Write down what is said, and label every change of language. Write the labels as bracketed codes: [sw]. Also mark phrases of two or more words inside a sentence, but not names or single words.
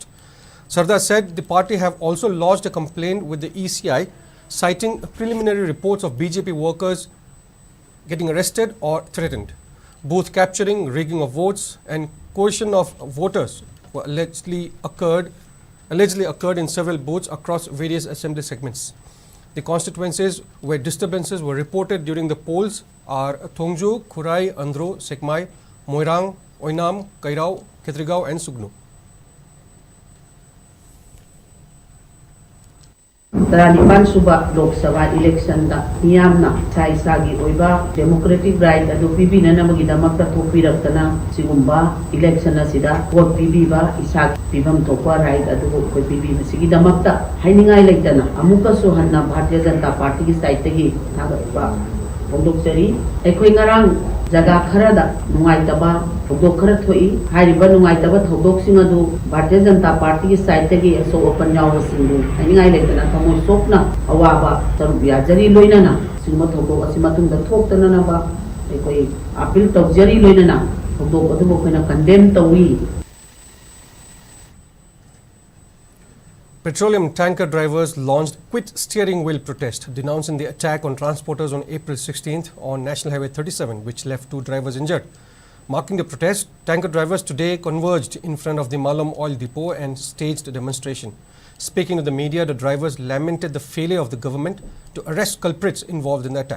[en] Sharda said the party have also lodged a complaint with the ECI, citing preliminary reports of BJP workers getting arrested or threatened. Booth capturing, rigging of votes and coercion of voters were allegedly occurred in several booths across various assembly segments. The constituencies where disturbances were reported during the polls are Thongju, Khurai, Andhro, Sekmai, Moirang, Oinam, Kairao, Ketrigao and Sugnu. [mni] Taranipan suba Lok Sabha election da miyamna sa isagi oiba [en] democratic right [mni] adu pibinana magidamakta thopiraktana sigumba election na sida vote pibiba isag pibam thokwa right adu ko pibi sigidamakta hainingai leitana amuka suhanna Bharatiya Janata Party ki side tegi thagaba pondokchari ekoi ngarang jaga kharada nungaitaba thogdok khara thoi hariba nungaitaba thogdoksing adu Bharatiya Janata Party ki side tegi so open yawa singu hainingai leitana thamoi sokna awaba tarubya jari loinana singma thogdok asima tungda thoktana na ba ekoi appeal tawjari loinana thogdok adu koina condemn tawi. [en] Petroleum tanker drivers launched Quit Steering Wheel protest, denouncing the attack on transporters on April 16th on National Highway 37, which left 2 drivers injured. Marking the protest, tanker drivers today converged in front of the Malam oil depot and staged a demonstration. Speaking to the media, the drivers lamented the failure of the government to arrest culprits involved in the attack.